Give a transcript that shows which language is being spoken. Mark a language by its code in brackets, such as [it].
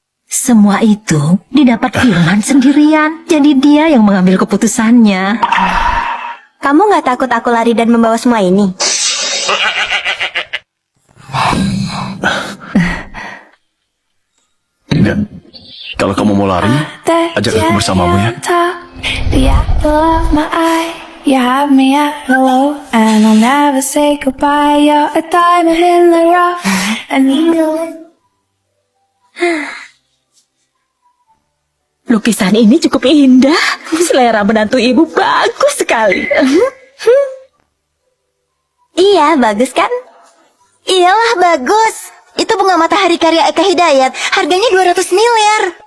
[id] semua itu didapat Firman sendirian. Jadi dia yang mengambil keputusannya. Kamu gak takut aku lari dan membawa semua ini? Enggak. Kalau kamu mau lari, ajak aku bersamamu ya. [en] The apple of my eye, you have me at hello, and I'll never say goodbye. You're a diamond in the rough, and [id] Lukisan ini cukup indah. Selera menantu ibu bagus sekali. Iya, bagus kan? Iyalah, bagus. Itu bunga matahari karya Eka Hidayat. Harganya 200 miliar.